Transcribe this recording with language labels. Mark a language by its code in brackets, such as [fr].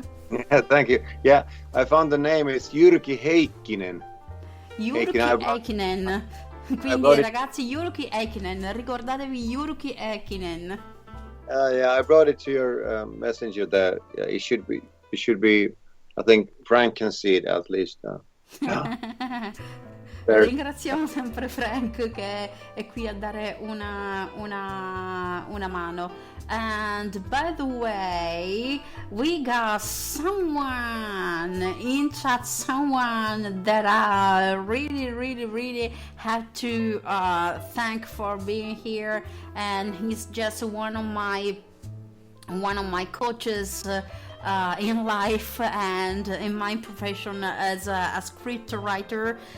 [en] Yeah, thank you. Yeah, I found the name. It's Jyrki Heikkinen. [it] Jyrki Heikkinen. Quindi ragazzi, Jyrki Heikkinen, ricordatevi Jyrki Heikkinen. [en] Yeah, I brought it to your messenger there. Yeah, it should be. I think Frank can see it at least. [it] Ringraziamo sempre Frank che è qui a dare una mano. [en] And by the way, we got someone in chat, someone that I really have to thank for being here, and he's just one of my coaches in life and in my profession as a script writer.